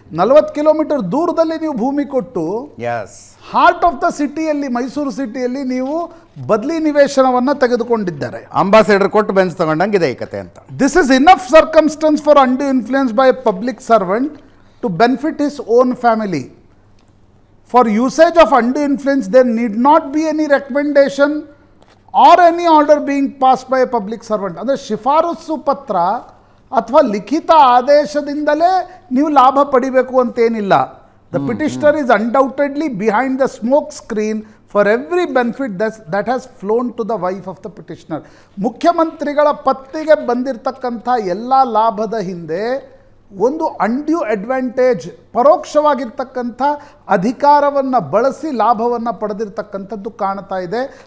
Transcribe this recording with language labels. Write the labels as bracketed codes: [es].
[kn] 40 kilometre ದೂರದಲ್ಲಿ ನೀವು ಭೂಮಿ ಕೊಟ್ಟು [en] heart of the ಸಿಟಿಯಲ್ಲಿ, [kn] ಮೈಸೂರು ಸಿಟಿಯಲ್ಲಿ ನೀವು ಬದಲಿ ನಿವೇಶನವನ್ನು ತೆಗೆದುಕೊಂಡಿದ್ದಾರೆ. ಅಂಬಾಸಿಡರ್ ಕೊಟ್ಟು ಬೆಂಚ್ ತಗೊಂಡಂಗಿದೆ ಈ ಕತೆ ಅಂತ. [en] This is enough circumstances for undue influence by a public servant to benefit his own family. For usage of undue influence, there need not be any recommendation or any order being passed by a public servant. [kn] ಅಂದರೆ ಶಿಫಾರಸು ಪತ್ರ ಅಥವಾ ಲಿಖಿತ ಆದೇಶದಿಂದಲೇ ನೀವು ಲಾಭ ಪಡಿಬೇಕು ಅಂತೇನಿಲ್ಲ. [en] The petitioner is undoubtedly behind the smoke screen for every benefit that has flown to the wife of the petitioner. [kn] ಮುಖ್ಯಮಂತ್ರಿಗಳ ಪತ್ನಿಗೆ ಬಂದಿರತಕ್ಕಂಥ ಎಲ್ಲ ಲಾಭದ ಹಿಂದೆ ಒಂದು ಅನ್ಡ್ಯೂ ಅಡ್ವಾಂಟೇಜ್, ಪರೋಕ್ಷವಾಗಿರ್ತಕ್ಕಂಥ ಅಧಿಕಾರವನ್ನು ಬಳಸಿ ಲಾಭವನ್ನು ಪಡೆದಿರ್ತಕ್ಕಂಥದ್ದು ಕಾಣ್ತಾ ಇದೆ.